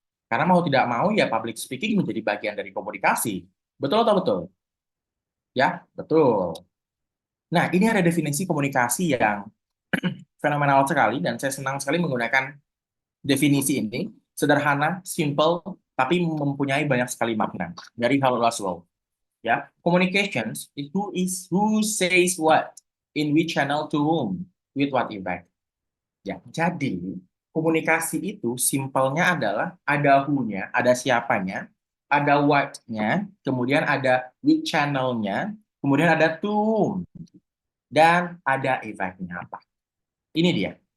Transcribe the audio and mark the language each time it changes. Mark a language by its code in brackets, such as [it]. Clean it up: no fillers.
[id] Karena mau tidak mau, ya public speaking menjadi bagian dari komunikasi. Betul atau betul? Ya, betul. Nah, ini ada definisi komunikasi yang fenomenal sekali, dan saya senang sekali menggunakan definisi ini. Sederhana, simple, tapi mempunyai banyak sekali makna. Dari Hal Laswell. [en] Ya, communications is who says what, in which channel to whom, with what impact. [id] Ya, jadi komunikasi itu simpelnya adalah ada who-nya, ada siapanya, ada what-nya, kemudian ada which channel-nya, kemudian ada [en] to whom, [id] dan ada effect-nya apa. Ini dia.